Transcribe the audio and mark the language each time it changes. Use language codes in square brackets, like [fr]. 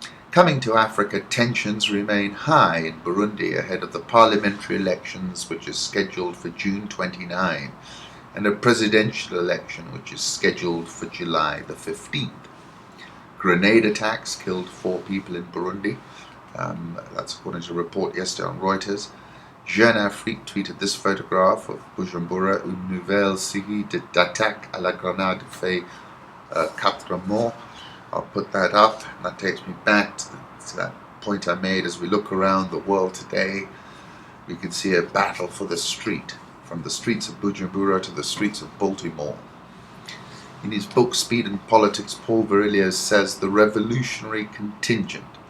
[en] Coming to Africa, tensions remain high in Burundi ahead of the parliamentary elections, which is scheduled for June 29, and a presidential election, which is scheduled for July the 15th. Grenade attacks killed 4 people in Burundi. That's according to a report yesterday on Reuters. [fr] Jeune Afrique [en] tweeted this photograph of Bujumbura, [fr] une nouvelle série d'attaques à la grenade fait 4 morts. [en] I'll put that up, and that takes me back to that point I made. As we look around the world today, we can see a battle for the street, from the streets of Bujumbura to the streets of Baltimore. In his book Speed and Politics, Paul Virilio says the revolutionary contingent